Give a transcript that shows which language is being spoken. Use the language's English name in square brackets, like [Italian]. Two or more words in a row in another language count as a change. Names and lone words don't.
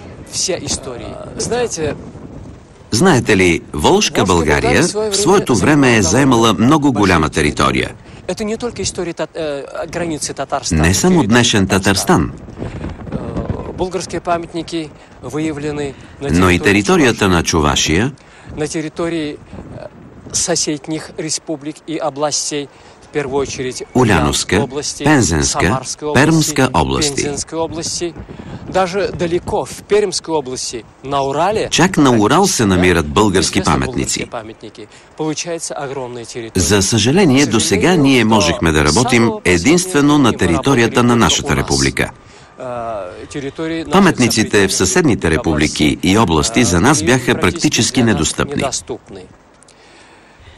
[Bulgarian] Знаете ли, Волжка България в своето време е заемала много голяма територия. Не само днешен Татарстан, но и територията на Чувашия, [Russian] на територии съседних республик и областей, в первую очередь [Bulgarian] Уляновска, Пензенска, Пермска области. [Russian] Даже далеко в Пермской области, на Урале, [Bulgarian] чак на Урал се намират български паметници. За съжаление, до сега ние можехме да работим единствено на територията на нашата република. Паметниците в съседните републики и области за нас бяха практически недостъпни.